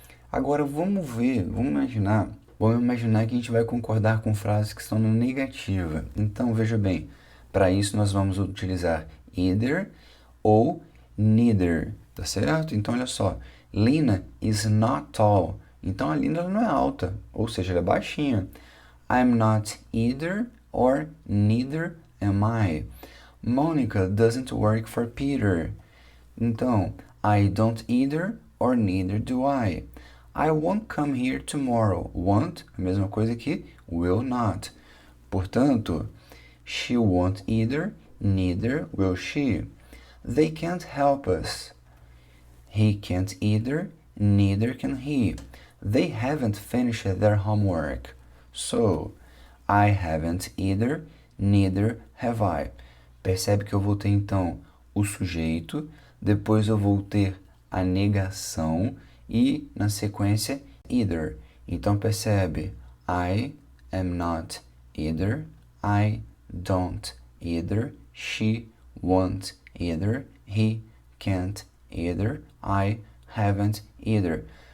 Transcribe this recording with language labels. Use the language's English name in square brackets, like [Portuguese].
[Portuguese] Agora vamos ver, vamos imaginar que a gente vai concordar com frases que estão na negativa. Então veja bem, para isso nós vamos utilizar either ou neither, tá certo? Então olha só, [English] Lina is not tall. [Portuguese] Então a Lina não é alta, ou seja, ela é baixinha. [English] I'm not either or neither am I. Monica doesn't work for Peter. [Portuguese] Então, [English] I don't either or neither do I. I won't come here tomorrow. Won't, [Portuguese] a mesma coisa que [English] will not. [Portuguese] Portanto, [English] she won't either, neither will she. They can't help us. He can't either, neither can he. They haven't finished their homework. So, I haven't either, neither have I. [Portuguese] Percebe que eu vou ter então o sujeito, depois eu vou ter a negação e na sequência either. Então percebe, [English] I am not either, I don't either, she won't either, he can't either, I haven't either.